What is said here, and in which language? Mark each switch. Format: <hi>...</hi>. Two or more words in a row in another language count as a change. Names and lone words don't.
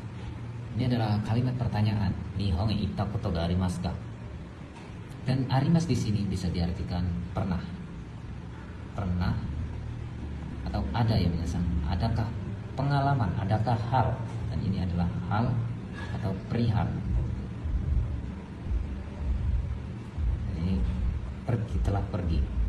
<id>Ini adalah kalimat pertanyaan.</id> <ja>日本 行ったことがありますか?</ja> <id>Dan arimas di sini bisa diartikan pernah. Pernah atau ada ya biasa. Adakah pengalaman, adakah hal? Dan ini adalah hal atau perihal. Ini telah pergi.</id>